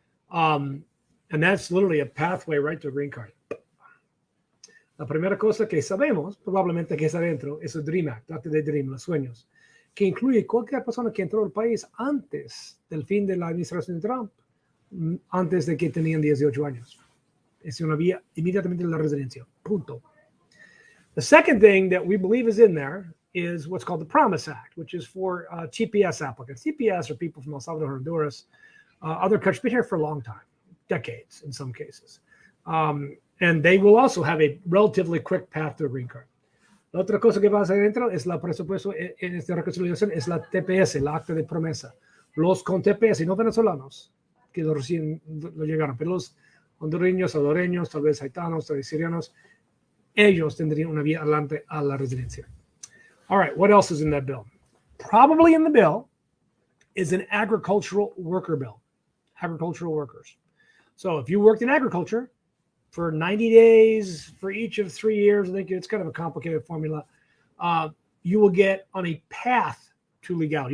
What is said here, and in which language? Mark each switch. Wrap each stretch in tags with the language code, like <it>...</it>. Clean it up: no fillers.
<en>And that's literally a pathway right to a green card.</en> <es>La primera cosa que sabemos, probablemente que está dentro, es el DREAM Act, Act de Dream, los sueños, que incluye cualquier persona que entró al país antes del fin de la administración de Trump, antes de que tenían 18 años. Es una vía inmediatamente de la residencia. Punto.</es> <en>The second thing that we believe is in there is what's called the Promise Act, which is for TPS applicants. TPS are people from El Salvador, Honduras, other countries, been here for a long time, decades in some cases. And they will also have a relatively quick path to a green card.</en> <es>La otra cosa que va a hacer dentro es la presupuesto en esta reconciliación, es la TPS, la acta de promesa. Los con TPS, no venezolanos, que recién lo llegaron, pero los hondureños, salvadoreños, tal vez haitianos, tal vez sirianos, ellos tendrían una vía adelante a la residencia.</es> <en>All right, what else is in that bill? Probably in the bill is an agricultural worker bill, agricultural workers. So if you worked in agriculture for 90 days for each of 3 years, I think it's kind of a complicated formula, you will get on a path to legality.</en>